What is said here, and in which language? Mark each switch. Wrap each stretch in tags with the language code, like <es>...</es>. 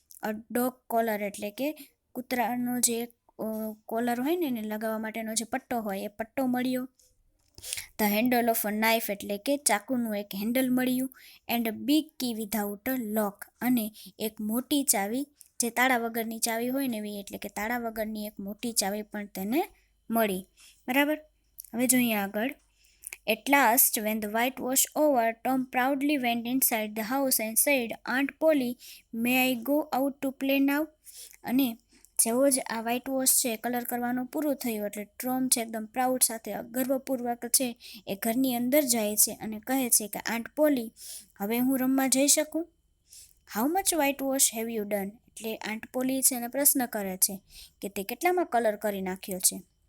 <en>a dog collar</en> <gu>એટલે કે કૂતરાનો જે કોલર હોય ને એને લગાવવા માટેનો જે પટ્ટો હોય એ પટ્ટો મળ્યો.</gu> <en>the handle of a knife</en> <gu>એટલે કે ચાકુનું એક હેન્ડલ મળ્યું.</gu> <en>And a big key without a lock.</en> <gu>અને એક મોટી ચાવી, જે તાળા વગરની ચાવી હોય ને એવી, એટલે કે તાળા વગરની એક મોટી ચાવી પણ તેને મળી. બરાબર. હવે જોઈએ આગળ.</gu> <en>At last, when the white was over, Tom proudly went inside the house and said, Aunt Polly, may I go out to play now?</en> <gu>અને જેવો જ આ વ્હાઇટ વોશ છે કલર કરવાનું પૂરું થયું એટલે ટોમ છે એકદમ પ્રાઉડ સાથે, ગર્વપૂર્વક છે એ ઘરની અંદર જાય છે અને કહે છે કે આંટ પોલી, હવે હું રમવા જઈ શકું?</gu> <en>How much whitewash have you done?</en> <gu>એટલે આંટ પોલી છે એને પ્રશ્ન કરે છે કે તે કેટલામાં કલર કરી નાખ્યો છે.</gu>